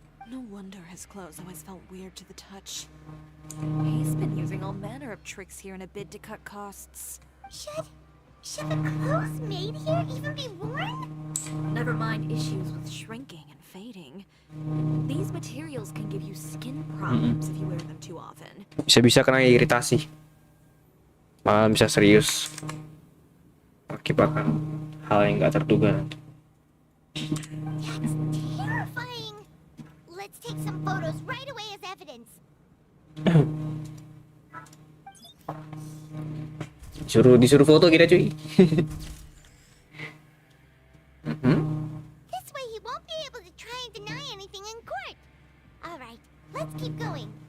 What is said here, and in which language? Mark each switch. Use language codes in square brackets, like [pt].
[en] No wonder his clothes always felt weird to the touch. He's been using all manner of tricks here in a bid to cut costs. Should the clothes made here even be worn? Never mind issues with shrinking and fading. These materials can give you skin problems if you wear them too often. [id] Bisa kena iritasi. Malah bisa serius. Akibatkan hal yang nggak terduga nanti. [en] That's terrifying. Let's take some photos right away as evidence. [id] Disuruh foto kita cuy. [en] This way he won't be able to try and deny anything in court. All right, let's keep going.